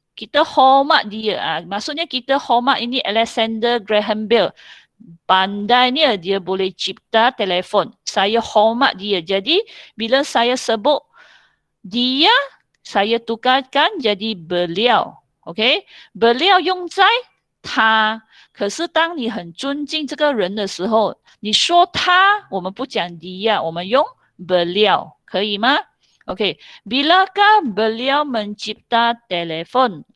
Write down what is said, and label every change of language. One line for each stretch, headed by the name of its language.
Malay: Kita hormat dia. Maksudnya kita hormat ini Alexander Graham Bell. Pandainya dia boleh cipta telefon. Saya hormat dia. Jadi bila saya sebut dia, saya tukarkan jadi beliau.
Chinese: OK， beliau 用在他。可是当你很尊敬这个人的时候，你说他，我们不讲dia，我们用 beliau， 可以吗？
Malay: OK， bilakah beliau mencipta telefon?